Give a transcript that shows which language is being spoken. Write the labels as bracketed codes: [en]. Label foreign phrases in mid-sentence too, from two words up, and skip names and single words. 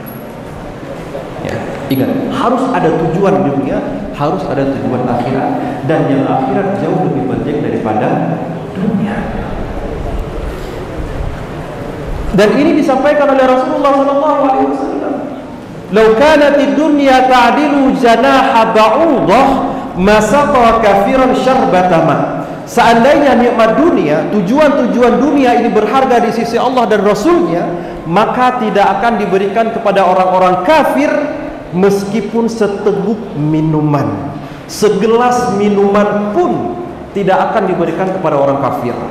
[id] Ya, ingat, harus ada tujuan dunia, harus ada tujuan akhirat, dan yang akhirat jauh lebih penting daripada dunia. Dan ini disampaikan oleh Rasulullah SAW. [ar] "لو كانت الدنيا تعدل جناح بعوضة ما سقى كافرا شربة ماء." [id] Seandainya nikmat dunia, tujuan-tujuan dunia ini berharga di sisi Allah dan Rasulnya, maka tidak akan diberikan kepada orang-orang kafir meskipun seteguk minuman, segelas minuman pun tidak akan diberikan kepada orang kafir.